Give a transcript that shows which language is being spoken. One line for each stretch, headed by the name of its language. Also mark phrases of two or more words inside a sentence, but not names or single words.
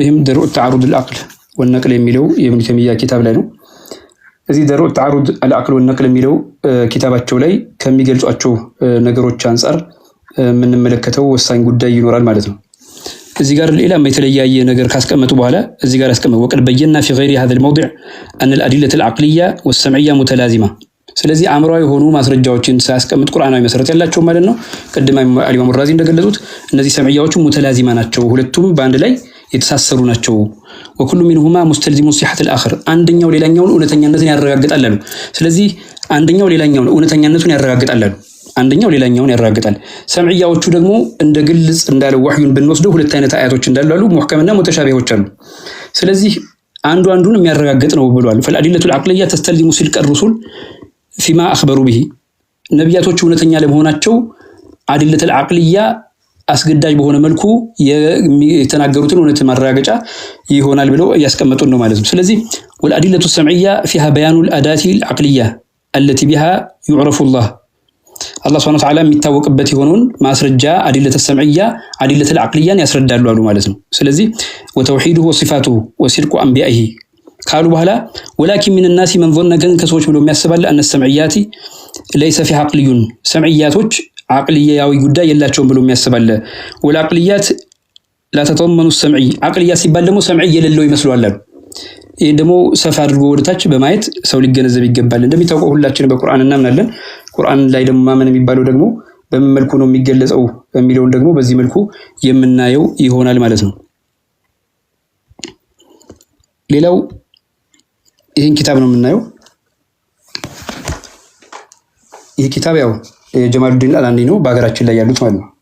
Amharic: ይሄም ደርኡ ተዓሩድ አልአቅል ወነቅል የሚለው የኢብኑ ተይሚያ ኪታብ ላይ ነው። እዚህ ደርኡ ተዓሩድ አልአቅል ወነቅል የሚለው ኪታባቸው ላይ ከሚገልጿቸው ነገሮች አንፃር የምንመለከተው ወሳኝ ጉዳይ ይኖራል ማለት ነው። እዚህ ጋር ሌላም የተለያየ ነገር ካስቀመጡ በኋላ እዚህ ጋር ያስቀመጡ
Arabic: وقد بينا في غير هذا الموضع أن الأدلة العقلية والسمعية متلازمة
Amharic: ስለዚህ አእምሯዊ የሆኑ ማስረጃዎችን ሳያስቀምጥ ቁርአናዊ መሰረት ያላቸው ማለት ነው። ቀድማ አልኢማሙ ራዚ እንደገለጹት እነዚህ ሰምዒያዎቹ ሙተላዚማ ናቸው፣ ሁለቱም በአንድ ላይ የተሳሰሩ ናቸው።
Arabic: وكل منهما مستلزم صحة
Amharic: الآخر አንደኛው ሌላኛውን እውነተኛነትን ያረጋግጣል አሉ። ስለዚህ አንደኛው ሌላኛውን እውነተኛነቱን ያረጋግጣል አሉ። አንደኛው ሌላኛውን ያረጋግጣል። ሰምዒያዎቹ ደግሞ እንደ ግልጽ እንዳለው ወህዩን ብንወስደው ሁለት አይነት አያቶች እንዳሉ አሉ፣ ሙህከምና ሙተሻቢሆች አሉ። ስለዚህ አንዱ አንዱን የሚያረጋግጥ ነው ብሏል።
Arabic: فالأدلة العقلية تستلزم صدق الرسل فيما أخبروا به
Amharic: ነብያቶች እውነተኛ ለመሆናቸው አድለተ العقلية አስገዳጅ በሆነ መልኩ የተናገሩትን እውነት ማረጋገጫ ይሆናል ብለው ያስቀመጡን ነው ማለት ነው። ስለዚህ
Arabic: والأدلة السمعية فيها بيان الأداة العقلية التي بها يعرف الله
Amharic: አላህ
Arabic: سبحانه وتعالى
Amharic: የሚታወቅበት የሆነውን ማስረጃ
Arabic: أدلة سمعية
Amharic: አዲለተ አቅልያን ያስረዳሉ አሉ ማለት ነው። ስለዚህ
Arabic: وتوحيده وصفاته وصدق أنبيائه
Amharic: ካሉ በኋላ
Arabic: ولكن من الناس من ظن
Amharic: ግን ከሰዎች ብሎ የሚያስባል
Arabic: أن السمعيات ليس فيها عقليون
Amharic: ሰምዒያቶች አቅልያዊ ጉዳይ የላቸውም ብሎ የሚያስባል ወላቅልያት
Arabic: لا تتضمن السمعي
Amharic: አቅልያ ሲባል ደግሞ ሰምዒ የሌለው ይመስላል አሉ። ይሄ ደግሞ ሰፋ አድርጎ ወደታች በማየት ሰው ሊገነዘብ ይገባል። እንደሚታወቀው ሁላችንም በቁርአን እናምናለን። ቁርአን ላይ ደግሞ ማመን የሚባለው ደግሞ በምን መልኩ ነው የሚገለጸው የሚለውን ደግሞ በዚህ መልኩ የምናየው ይሆናል ማለት ነው። ሌላው ይሄን ኪታብ ነው የምናየው። ይሄ ኪታብ ያው ጀማሉዲን አልአንዲ ነው በሀገራችን ላይ ያሉት ማለት ነው።